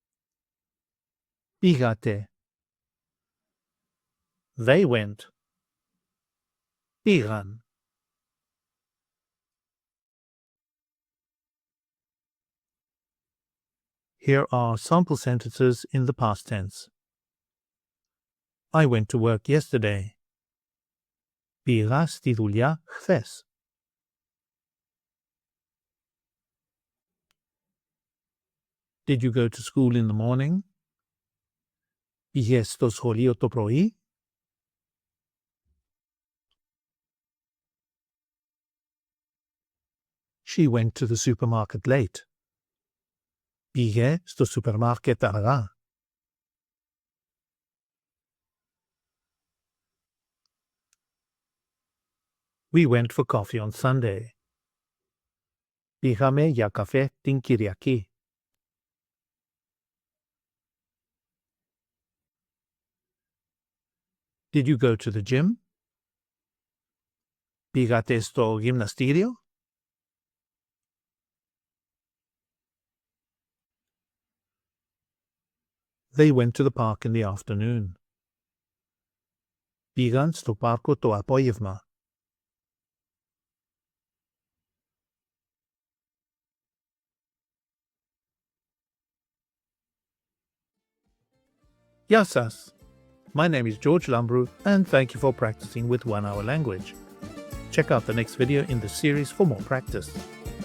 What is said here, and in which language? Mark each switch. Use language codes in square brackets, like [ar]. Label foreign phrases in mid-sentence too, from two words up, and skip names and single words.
[en] πήγατε. They went. [el] πήγαν. [en] Here are sample sentences in the past tense. I went to work yesterday. [el] πήγα στη δουλειά χθες. [en] Did you go to school in the morning? [el] Πήγες στο σχολείο το πρωί? [en] She went to the supermarket late. [el] Πήγε στο σούπερ μάρκετ αργά. [en] We went for coffee on Sunday. [el] Πήγαμε για καφέ την Κυριακή. [en] Did you go to the gym? [el] Πήγατε στο γυμναστήριο? [en] They went to the park in the afternoon. [el] Πήγαν στο πάρκο το απόγευμα. Γεια σας. [en] My name is George Lambrou and thank you for practicing with 1 Hour Language. Check out the next video in the series for more practice.